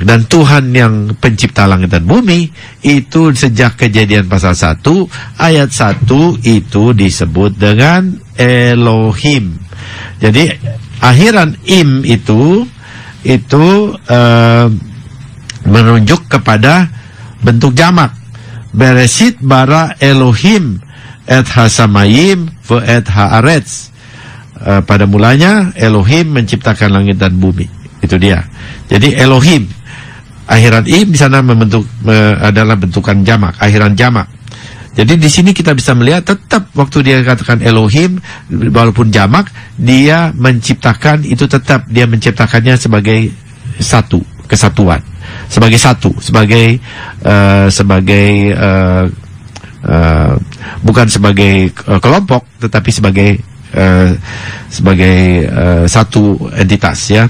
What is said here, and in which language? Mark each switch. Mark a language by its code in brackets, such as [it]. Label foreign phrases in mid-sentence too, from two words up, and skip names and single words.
[id] Dan Tuhan yang pencipta langit dan bumi itu sejak Kejadian pasal 1 ayat 1 itu disebut dengan Elohim. Jadi akhiran im itu menunjuk kepada bentuk jamak. [he] בראשית ברא אלהים את השמים ואת הארץ. [id] Pada mulanya Elohim menciptakan langit dan bumi. Itu dia. Jadi Elohim, akhiran im di sana adalah bentukan jamak, akhiran jamak. Jadi di sini kita bisa melihat tetap waktu dia katakan Elohim, walaupun jamak, dia menciptakan itu tetap dia menciptakannya sebagai satu, kesatuan, sebagai satu, sebagai bukan sebagai kelompok, tetapi sebagai satu entitas ya.